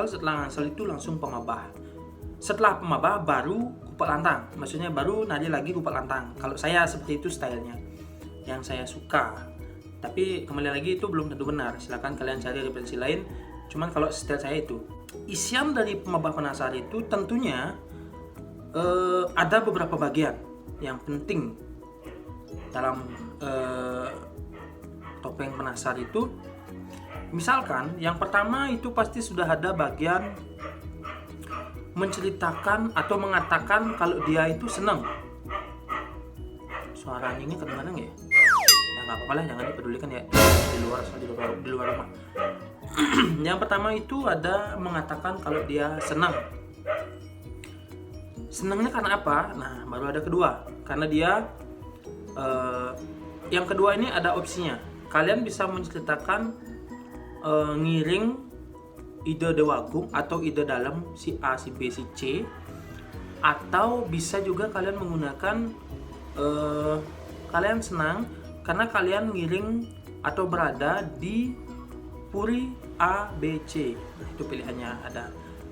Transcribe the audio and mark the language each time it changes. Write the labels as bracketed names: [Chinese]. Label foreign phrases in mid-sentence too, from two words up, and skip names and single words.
[Indonesian] Setelah ngangsel itu langsung pemabah. Setelah pemabah baru gupak lantang, maksudnya baru nari lagi gupak lantang. Kalau saya seperti itu stylenya yang saya suka, tapi kembali lagi itu belum tentu benar, silakan kalian cari referensi lain. Cuman kalau style saya itu, isian dari pemabah penasar itu tentunya ada beberapa bagian yang penting dalam topeng penasar itu. Misalkan yang pertama itu pasti sudah ada bagian menceritakan atau mengatakan kalau dia itu senang. Suara anjingnya kadang-kadang ya. Ya nggak apa-apa lah, jangan dipedulikan ya. Di luar rumah. Yang pertama itu ada mengatakan kalau dia senang. Senangnya karena apa? Nah, baru ada kedua. Karena dia yang kedua ini ada opsinya. Kalian bisa menceritakan [Balinese] ngiring ide dewagung [Indonesian] atau ide dalam si A, si B, si C, atau bisa juga kalian menggunakan kalian senang karena kalian ngiring atau berada di puri A, B, C. Nah, itu pilihannya ada.